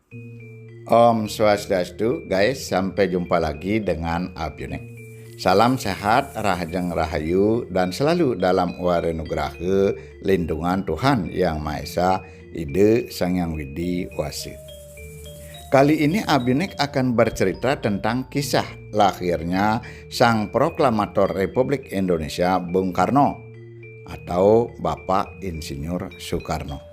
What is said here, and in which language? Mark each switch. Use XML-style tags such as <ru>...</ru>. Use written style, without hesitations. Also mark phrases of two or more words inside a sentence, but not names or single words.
<ban>Om Swastiastu,</ban> <id>guys, sampai jumpa lagi dengan Abjunek. Salam sehat,</id> <ban>rahajeng rahayu,</ban> <id>dan selalu dalam warenugraha lindungan Tuhan Yang Maha Esa, Ide Sang Hyang Widi Wasi. Kali ini Abjunek akan bercerita tentang kisah lahirnya Sang Proklamator Republik Indonesia Bung Karno atau Bapak Insinyur Soekarno.</id>